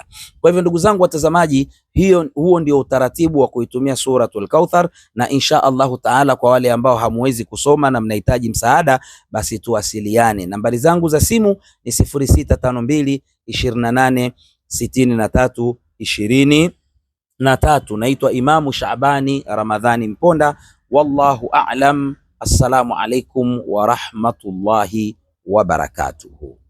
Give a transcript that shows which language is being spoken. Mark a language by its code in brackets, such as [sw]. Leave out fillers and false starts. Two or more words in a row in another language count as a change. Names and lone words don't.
[sw] Kwa hivyo ndugu zangu watazamaji, huo ndio utaratibu wa kuitumia suratul kauthar, na [ar] إن شاء الله تعالى [sw] kwa wale ambao hamwezi kusoma na mnahitaji msaada, basi tuwasiliane. Nambari zangu za simu ni 0652 28 63 23. Naitwa Imamu Shabani Ramadhani Mponda, [ar] والله أعلم. السلام عليكم ورحمة الله وبركاته.